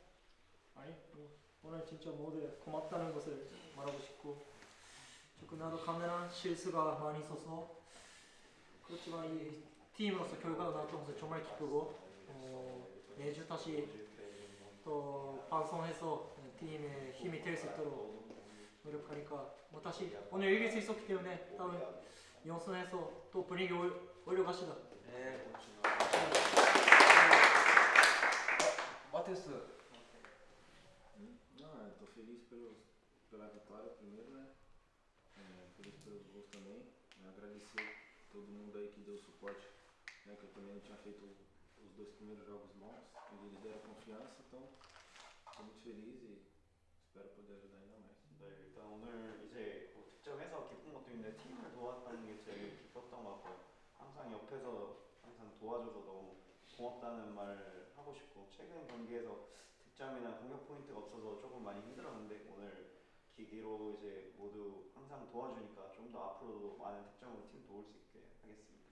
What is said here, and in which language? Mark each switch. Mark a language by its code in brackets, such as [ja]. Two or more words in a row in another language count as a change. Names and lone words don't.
[ko] 아니 뭐 오늘 진짜 모두 고맙다는 것을 말하고 싶고 조금 나도 카메라 실수가 많이 있어서 그렇지만 이 팀으로서 결과가 나왔던 것을 정말 기쁘고 매주 다시 또 방송해서 팀의 힘이 될 수 있도록 노력하니까 뭐 다시 오늘 이길 수 있었기 때문에 다음 연습해서 또 분위기 올려갑시다. 네. 마테우스. [pt] Não, estou feliz pela vitória primeiro, né? Feliz pelos gols também. Agradecer todo mundo aí que deu suporte, né? Que eu também não tinha feito os 2 primeiros jogos bons e eles deram confiança, então estou muito feliz e espero poder ajudar ainda mais. [ko] 네, 일단 오늘 이제 뭐 득점해서 기쁜 것도 있는데 팀을 도왔다는 게 제일 기뻤던 것 같고요. 항상 옆에서 항상 도와줘서 너무 고맙다는 말 하고 싶고 최근 경기에서 득점이나 공격 포인트가 없어서 조금 많이 힘들었는데 오늘 기기로 이제 모두 항상 도와주니까 좀 더 앞으로도 많은 득점으로 팀 도울 수 있게 하겠습니다.